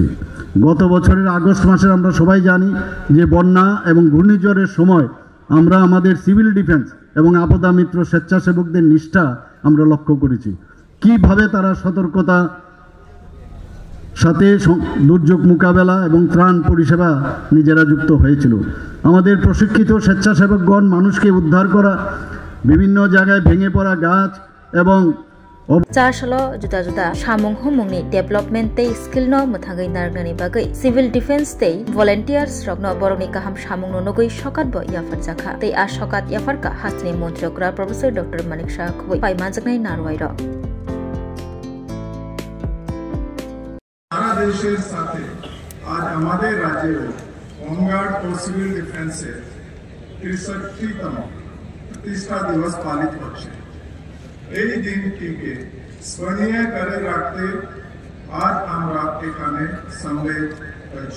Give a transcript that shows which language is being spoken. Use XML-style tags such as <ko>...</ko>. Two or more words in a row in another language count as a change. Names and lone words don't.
<bn>গত বছরের আগস্ট মাসে আমরা সবাই জানি যে বন্যা এবং ঘূর্ণিঝড়ের সময় আমরা আমাদের সিভিল ডিফেন্স এবং আপদা মিত্র স্বেচ্ছাসেবকদের নিষ্ঠা আমরা লক্ষ্য করেছি, কিভাবে তারা সতর্কতা সাথে দুর্যোগ মোকাবেলা এবং ত্রাণ পরিষেবা নিজেরা যুক্ত হয়েছিল। আমাদের প্রশিক্ষিত স্বেচ্ছাসেবকগণ মানুষকে উদ্ধার করা, বিভিন্ন জায়গায় ভেঙে পড়া গাছ এবং</bn> <trp>চারশালো जुदा जुदा सामुं हुमुंनि डेभलपमेन्ट तै स्किल न मथांगै नारनानि बागै</trp> <en>civil defence</en> <trp>तै भलान्टियार्स रगनो बरनि गाहाम सामुं नगै सकात ब याफार जाखा तै आ सकात याफार का हासनि मन्त्रिग्रा प्रोफेसर डॉक्टर मानिक शाह खबै पाइमाजनाय नारवाय र</trp> <bn>সারা দেশের সাথে আজ আমাদের রাজ্যেও হোমগার্ড ও সিভিল ডিফেন্সের 63তম প্রতিষ্ঠা দিবস পালিত হচ্ছে। এই দিনটিকে স্মরণীয় করে রাখতে আজ আমরা এখানে সম্মিলিত হয়েছি।</bn>